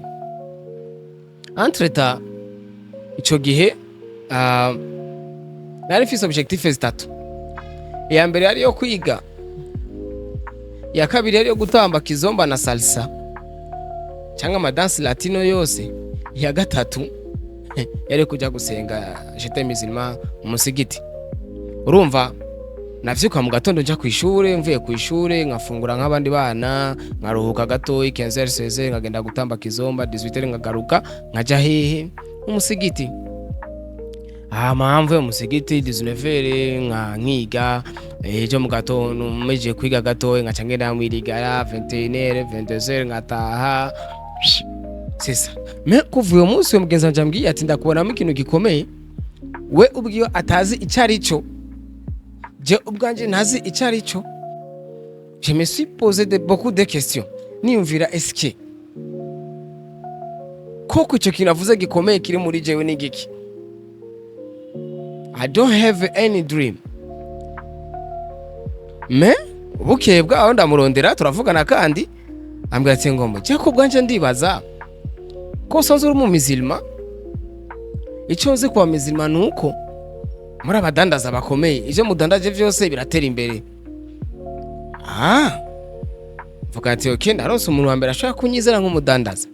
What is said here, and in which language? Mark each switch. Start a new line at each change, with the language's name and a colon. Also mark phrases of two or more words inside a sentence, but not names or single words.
Rundi: Entreta ico gihe nari mfise objectif zitatu. Iya mbere yari yo kwiga, iya kabiri yari yo gutamba kizomba na salsa cyangwa amadansi latino yose, iya gatatu yari kujya gusenga
French: j'étais musulman
Rundi: mu musigiti. Urumva navyuka mu gatondo nja kwishure, mvuye kwishure nkafungura nk'abandi bana, nkaruhuka gato 15h nkagenda gutamba kizomba, 18h nkagaruka nkaja hehe mu musigiti. Mpamvu yo musigiti 19h nkiga, ejo mu gatondo meje kwiga gato nkaca ngenda mwirigara 21h 22h ngataha. Sisa me kuvuye umunsi wo mugenza njambwiye ati ndakubonamo ikintu gikomeye, we ubwiyo atazi icari cyo, je ubwanje ntazi icari cyo.
French: Je me suis posé beaucoup de questions.
Rundi: Niyumvira eske koko icyo kintu avuze gikomeye kiri muri jewe ni giki?
English: I don't have any dream.
Rundi: Me bukeye bwaho ndamurondera turavugana kandi ambwira ati ngomba je ko bwanje ndibaza ko sonze uri mu mizilma. Icyo nzi kwa mizilma nuko muri abadandaza bakomeye ivyo mudandaje vyose biratera imbere. Vuga ati okay ndaronse umuntu wa mbere ashaka kunyizera nk'umudandaza.